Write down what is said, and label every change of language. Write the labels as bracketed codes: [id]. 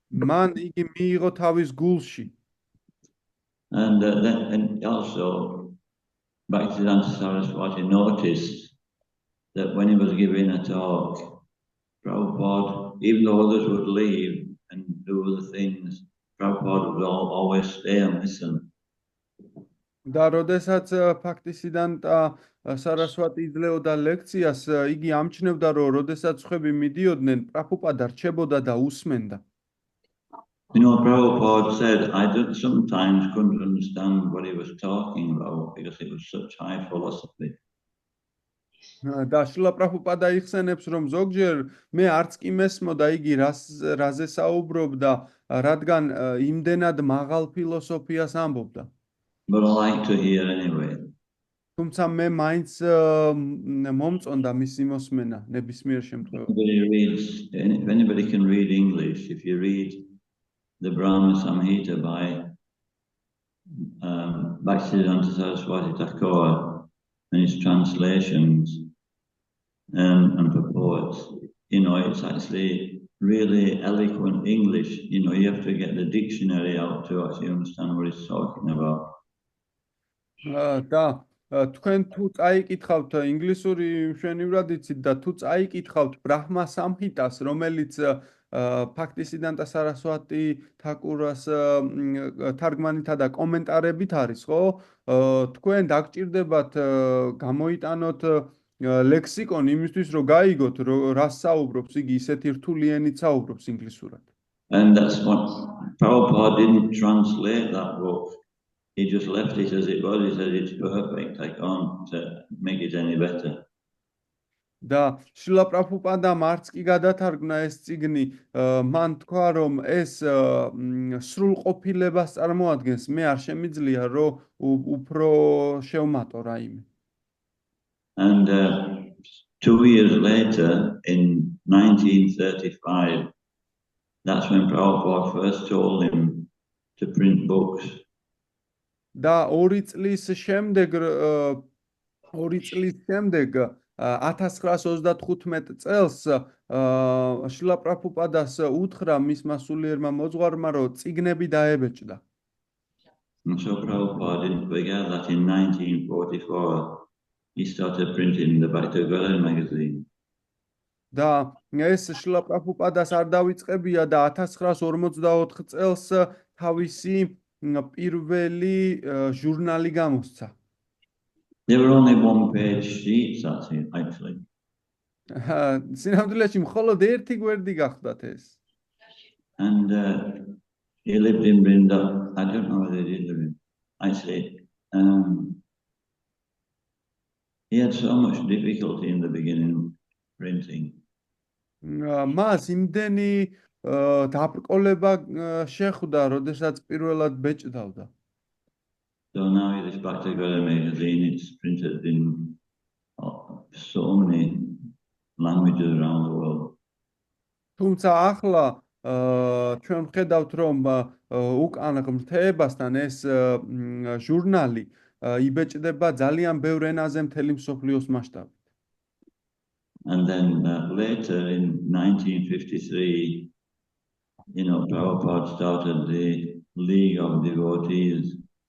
[ka] მან იგი მიიღო თავის გულში. [en] And then also Bhaktivedanta Saraswati noticed that when he was giving a talk, Prabhupada, even though others would leave and do other things, Prabhupada would always stay and listen. [ka] და როდესაც ბhaktivedanta Saraswati იძლეოდა ლექციას, იგი ამჩნევდა, რომ როდესაც ხვები მიდიოდნენ, პრაბჰუპადა რჩებოდა და უსმენდა. [en] Prabhupada said, I sometimes couldn't understand what he was talking about because it was such high philosophy. [ka] და შრილა პრაბჰუპადა იხსენებს, რომ ზოგჯერ მე არც კი მესმოდა იგი რაზე საუბრობდა, რადგან იმდენად მაღალ ფილოსოფიას ამბობდა. [en] But I like to hear anyway. [ka] თუმცა მე მაინც მომწონდა მისი მოსმენა ნებისმიერ შემთხვევაში. [en] If anybody can read English, if you read the Brahma Samhita by Bhaktivedanta Saraswati Thakur and his translations and purports, it's actually really eloquent English. You have to get the dictionary out to actually understand what he's talking about. [ka] და თქვენ თუ წაიკითხავთ ინგლისური მშვენივრად იცით და თუ წაიკითხავთ ბრაჰმა სამჰიტას, რომელიც ბhaktivedanta Saraswati Thakur's თარგმანითა და კომენტარებით არის, ხო? თქვენ დაგჭირდებათ გამოიტანოთ ლექსიკონი იმისთვის, რომ გაიგოთ, რას საუბრობს იგი, ისეთი რთული ენით საუბრობს ინგლისურად. [en] And that's what Prabhupada didn't translate that book. He just left it as it was. He said it's perfect. I can't make it any better. [ka] და შრილა პრაბჰუპადამ არც კი გადათარგმნა ეს წიგნი, მან თქვა, რომ ეს სრულყოფილებას წარმოადგენს, მე არ შემიძლია, რომ უფრო შევმატო რაიმე. [en] And 2 years later, in 1935, that's when Prabhupada first told him to print books. [ka] და 2 წლის შემდეგ 1935 წელს შრილა პრაბჰუპადას უთხრა მისმა სულიერმა მოძღვარმა, რომ წიგნები დაებეჭდა. [en] And so Prabhupada didn't forget that in 1944 he started printing the Bhaktivedanta magazine. [ka] და ეს შრილა პრაბჰუპადას არ დავიწყებია და 1944 წელს თავისი პირველი ჟურნალი გამოსცა. [en] They were only 1-page sheets, actually. [ka] სინამდვილეში მხოლოდ ერთი გვერდი გახდათ ეს. [en] And he lived in Vrindavan. I don't know where they did live in. Actually, he had so much difficulty in the beginning printing. [ka] მას იმდენი დაბრკოლება შეხვდა, როდესაც პირველად ბეჭდავდა. [en] So now this Bhaktivedanta magazine, it's printed in so many languages around the world. [ka] თუმცა ახლა ჩვენ ვხედავთ, რომ უკან ღმრთეებასთან ეს ჟურნალი იბეჭდება ძალიან ბევრ ენაზე მთელი მსოფლიოს მასშტაბით. [en] And then later in 1953, Prabhupada started the League of Devotees.